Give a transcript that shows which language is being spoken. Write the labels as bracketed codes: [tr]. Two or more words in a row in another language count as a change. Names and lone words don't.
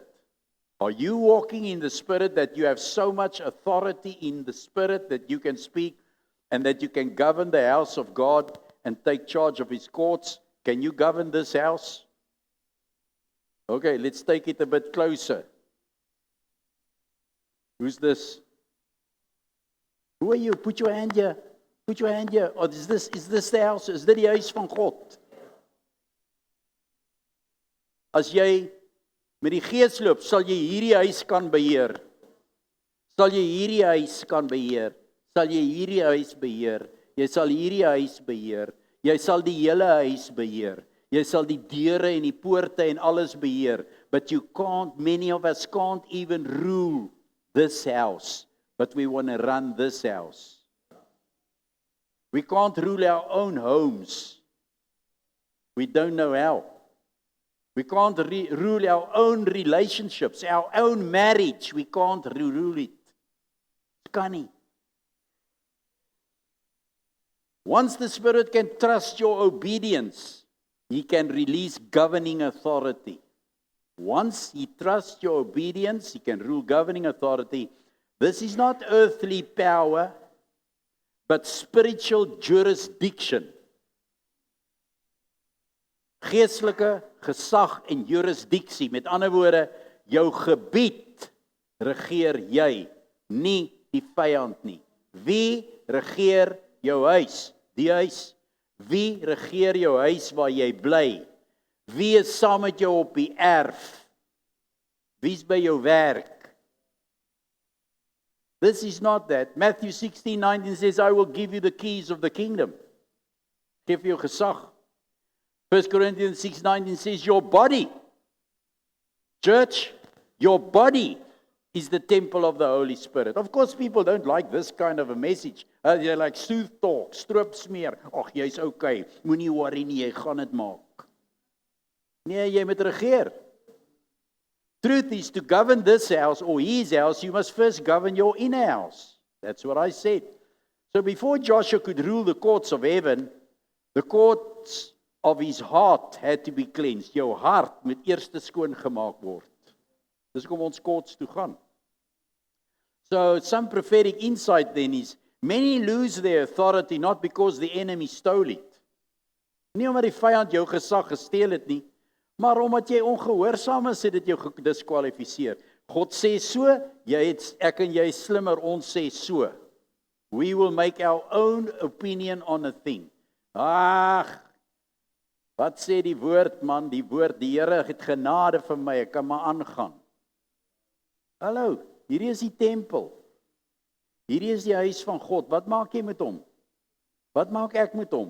[en] Are you walking in the Spirit that you have so much authority in the Spirit that you can speak and that you can govern the house of God and take charge of his courts? Can you govern this house? Okay, let's take it a bit closer. Who's this? Who are you? Put your hand here. Put your hand here. Or is this the house? [af] Is dit die huis van God? As jy met die Gees loop, sal jy hierdie huis kan beheer. Sal jy hierdie huis kan beheer. Sal jy hierdie huis beheer. Jy sal hierdie huis beheer. Jy sal die hele huis beheer. Jy sal die deure en die poorte en alles beheer. [en] But you can't, many of us can't even rule this house, but we want to run this house. We can't rule our own homes. We don't know how. We can't rule our own relationships, our own marriage. We can't rule it. [af] Kan nie. [en] Once the Spirit can trust your obedience, he can release governing authority. Once he trusts your obedience, he can rule governing authority. This is not earthly power, but spiritual jurisdiction. [af] Geestelike gesag en jurisdiksie. Met ander woorde, jou gebied regeer jy, nie die vyand nie. Wie regeer jou huis? Die huis. Wie regeer jou huis waar jy bly? Wie is saam met jou op die erf? Wie is by jou werk? [en] This is not that. Matthew 16:19 says, I will give you the keys of the kingdom. [af] Geef jou gesag. [en] 1 Corinthians 6:19 says, your body, church, your body is the temple of the Holy Spirit. Of course, people don't like this kind of a message. They're like sooth talk, [af] stroop smeer. Ag, jy's okay. Moenie worry nie, jy gaan dit maak. Nee, jy moet regeer. [en] Truth is, to govern this house or his house, you must first govern your inner house. That's what I said. So before Joshua could rule the courts of heaven, the courts of his heart had to be cleansed. [af] Jou hart moet eers skoon gemaak word. Dis kom ons courts toe gaan. [en] So some prophetic insight then is, many lose their authority not because the enemy stole it. [af] Nie omdat die vyand jou gesag gesteel het nie, maar omdat jy ongehoorsaam is, het dit jou gediskwalifiseer. God sê so, ek en jy slimmer, ons sê so. [en] We will make our own opinion on a thing. [af] Ag, wat sê die woord man, die woord, die Here het genade vir my, ek kan maar aangaan. Hallo, hierdie is die tempel. Hierdie is die huis van God. Wat maak jy met hom? Wat maak ek met hom?